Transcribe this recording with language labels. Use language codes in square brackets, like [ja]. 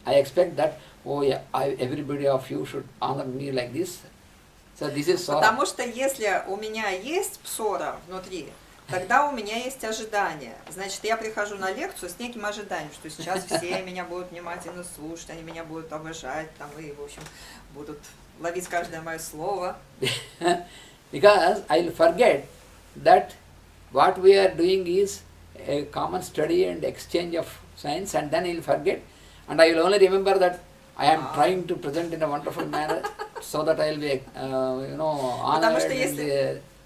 [en] I expect that, oh yeah, everybody of you should honor me like this. So this is so. [ru] Потому что если у меня есть псора внутри, тогда у меня есть ожидание. Значит, я прихожу на лекцию с неким ожиданием, что сейчас все меня будут внимательно слушать, они меня будут обожать, там, и, в общем, будут ловить каждое мое слово. [en] Because I'll forget that what we are doing is a common study and exchange of science, and then I'll forget, and I will only remember that I am trying to present in a wonderful manner, so that I will be, honored.